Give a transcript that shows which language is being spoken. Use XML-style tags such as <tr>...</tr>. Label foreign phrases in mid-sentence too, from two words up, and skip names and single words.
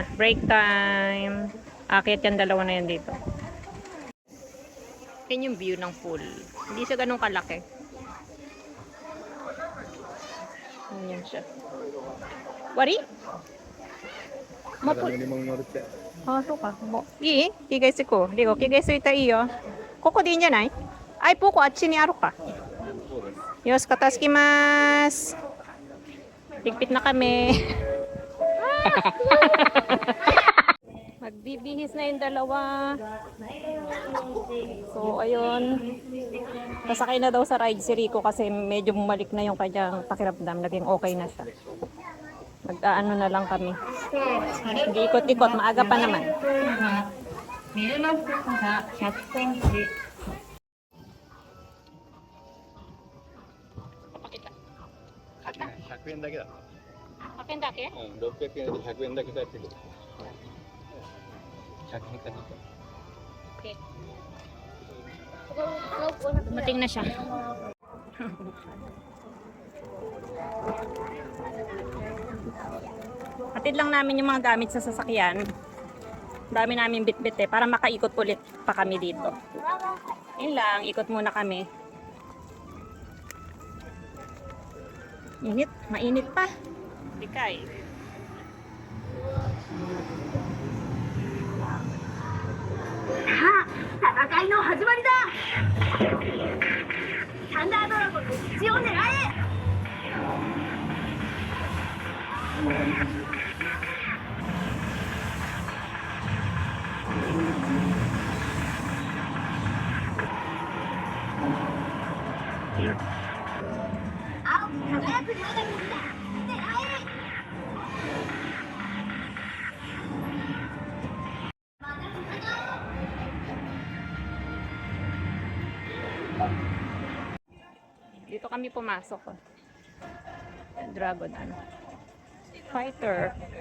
<en>Break time.</en> <tl>Akit yung dalawa na yan dito. Yan yung view ng pool. Hindi siya ganun kalaki. Yan siya. Wari? Mapu...</tl> <ja>そうか。もういい？着替えしてこう。リゴ、着替えすいたらいいよ。ここでいいんじゃない？アイポコあっちにあるか。よし、片付きます。</ja> <tl>Ligpit na kami. Magbibihis na yung dalawa. So, ayun. Pasakay na daw sa ride si Rico kasi medyo bumalik na yung kanyang pakiramdam. Naging okay na siya. Mag-aano na lang kami. Hindi ikot-ikot. Maaga pa naman.</tl> <ja>100 円だけだ。 100円だけ？うん、600円で100円だけ返ってくる。100円かな。</ja> <tl>Okay. Dumating na siya. Hatid lang namin yung mga gamit sa sasakyan. Dami namin bit-bit para makaikot ulit pa kami dito. Yun lang, ikot muna kami. Init, mainit pa. Bikay. Ha!</tl> <ja>戦いの始まりだサンダードラゴンの血を狙え青く輝く女神だ狙え</ja> <tl>Dito kami pumasok. Dragon ano. Fighter.</tl>